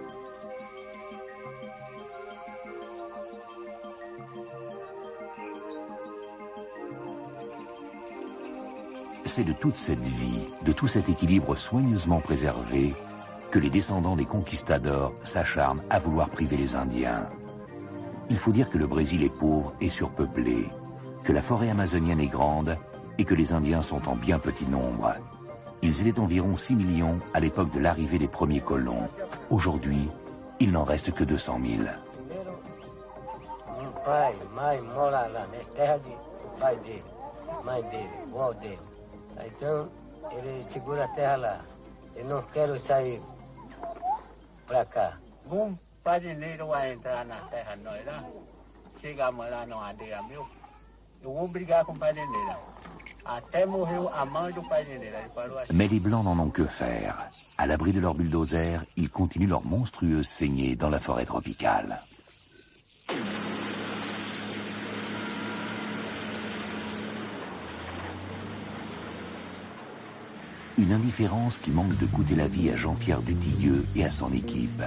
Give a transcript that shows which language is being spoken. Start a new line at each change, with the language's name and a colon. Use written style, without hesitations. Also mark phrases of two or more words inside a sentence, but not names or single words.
French: C'est de toute cette vie, de tout cet équilibre soigneusement préservé, que les descendants des conquistadors s'acharnent à vouloir priver les Indiens. Il faut dire que le Brésil est pauvre et surpeuplé, que la forêt amazonienne est grande et que les Indiens sont en bien petit nombre. Ils étaient environ 6 millions à l'époque de l'arrivée des premiers colons. Aujourd'hui, il n'en reste que 200 000.
Portuguese: Meu pai, mãe, mora lá na terra do pai dele, mãe dele, avó dele. Então, ele segura a terra lá. Eu não quero sair para cá. Um fazendeiro vai entrar na terra nós lá, chegamos lá no aldeia meu, eu vou brigar com o fazendeiro. Até morreu a mãe do fazendeiro.
French: Mais les Blancs n'en ont que faire. À l'abri de leur bulldozer, ils continuent leur monstrueuse saignée dans la forêt tropicale. Une indifférence qui manque de coûter la vie à Jean-Pierre Dutilleux et à son équipe.